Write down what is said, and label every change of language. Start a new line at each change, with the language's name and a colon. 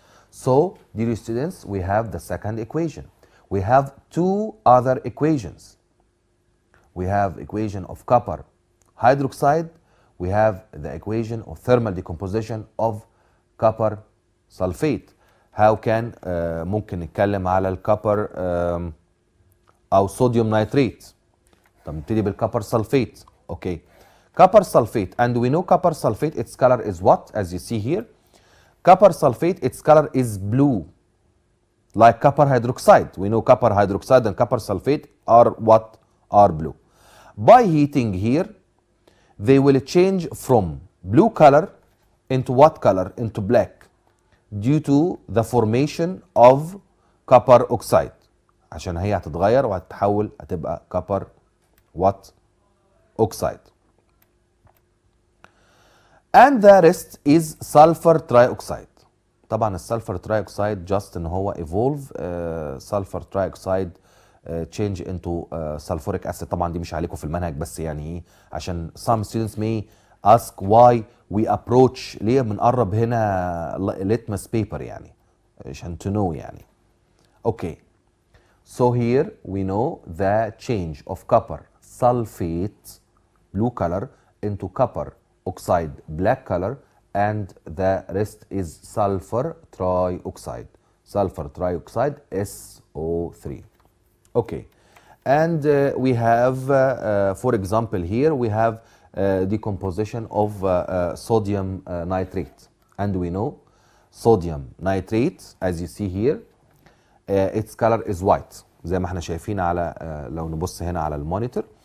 English: So, dear students, we have the second equation. We have two other equations. We have equation of copper hydroxide. We have the equation of thermal decomposition of copper sulfate. How can
Arabic: ممكن نتكلم على الكوبر أو صوديوم نيتريت. طب نبتدي بالكوبر sulfate.
English: Okay. Copper sulfate, and we know copper sulfate, its color is what? As you see here, copper sulfate, its color is blue, like copper hydroxide. We know copper hydroxide and copper sulfate are what? Are blue. By heating here, they will change from blue color into what color? Into black, due to the formation of copper oxide.
Arabic: عشان هي هتتغير وهتتحول هتبقى
English: copper what? Oxide. And the rest is sulfur trioxide.
Arabic: طبعا السلفر
English: trioxide just
Arabic: ان هو
English: evolve sulfur trioxide change into sulfuric acid.
Arabic: طبعا دي مش عليكم في المنهج، بس يعني ايه عشان
English: some students may ask why we approach،
Arabic: ليه بنقرب هنا litmus paper يعني عشان
English: to know
Arabic: يعني.
English: Okay, so here we know the change of copper sulfate blue color into copper oxide black color, and the rest is sulfur trioxide. Sulfur trioxide SO3. Okay, and we have for example here we have decomposition of sodium nitrate, and we know sodium nitrate as you see here its color is white
Arabic: زي ما احنا شايفين على لو نبص هنا على المونيتور.